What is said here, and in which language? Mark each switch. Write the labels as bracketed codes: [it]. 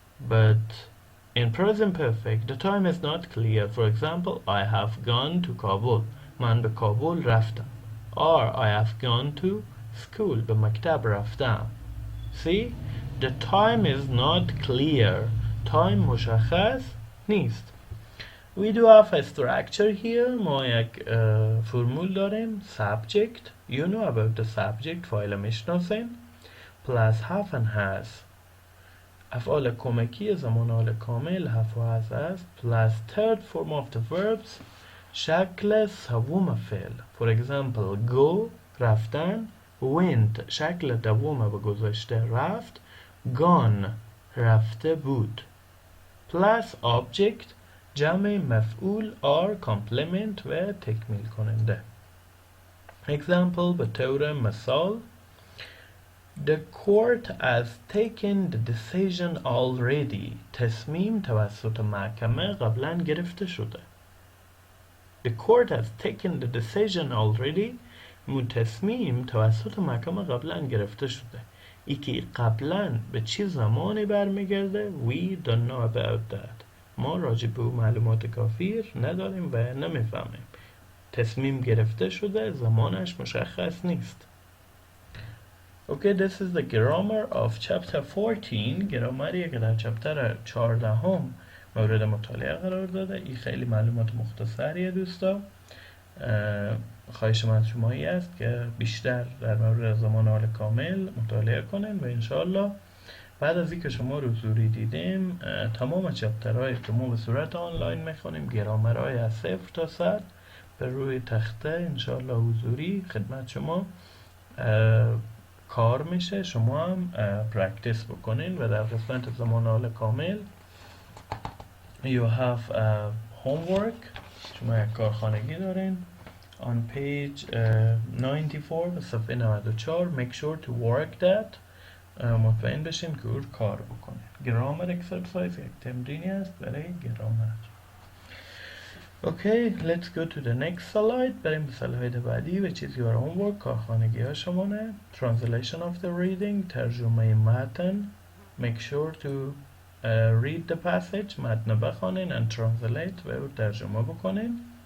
[en] But in present perfect the time is not clear. For example, I have gone to Kabul [fa] من به کابل رفتم. [en] Or I have gone to school [fa] به مکتب رفتم. [en] See? The time is not clear. [fa] Time مشخص نیست. [en] We do have a structure here. [fa] ما یک فرمول داریم. Subject. [en] You know about the subject. [fa] فایل میشناسین. [en] Plus have and has. [fa] افعال کمکی زمان حال کامل have و has است. [en] Plus third form of the verbs. [fa] شکل سوم فعل. [en] For example, go رفتن. [fa] Went شکل دوم به گذشته رفت. Gone رفته بود. Plus object جمع مفعول or complement و تکمیل کننده. [en] Example [fa] به طور مثال [en] The court has taken the decision already. [fa] تصمیم توسط محکمه قبلا گرفته شده. [en] The court has taken the decision already. [fa] تصمیم توسط محکمه قبلا گرفته شده. ای که قبلا به چه زمانی برمیگرده [en] We don't know about that. [fa] ما راجع به معلومات کافی نداریم و نمیفهمیم. تصمیم گرفته شده زمانش مشخص نیست. [en] Okay, this is the grammar of chapter 14. [fa] گرامریه که در چپتر 14 مورد مطالعه قرار داده. این خیلی معلومات مختصریه دوستا. خواهش من از شما است که بیشتر در مورد زمان حال کامل مطالعه کنین و انشاءالله بعد از اینکه شما رو حضوری دیدیم تمام چپترهای که ما به صورت آنلاین میخونیم گرامرهای از 0 تا 100 به روی تخته انشاءالله حضوری خدمت شما کار میشه. شما هم پرکتیس بکنین و در قسمت زمان حال کامل [en] you have homework. [fa] شما یک کارخانگی دارین [en] on page 94 [fa] صفحه 94. [en] make sure to work that. [fa] مطمئن بشین که اون کار بکنه. grammar exercise یک تمرینی است برای گرامر. [en] Okay, let's go to the next slide. [fa] بریم به سلاید بعدی و چیز [en] your homework [fa] کارخانگی ها شمانه. [en] translation of the reading [fa] ترجمه متن. [en] make sure to read the passage [fa] متن بخوانین [en] and translate [fa] و او ترجمه بکنین.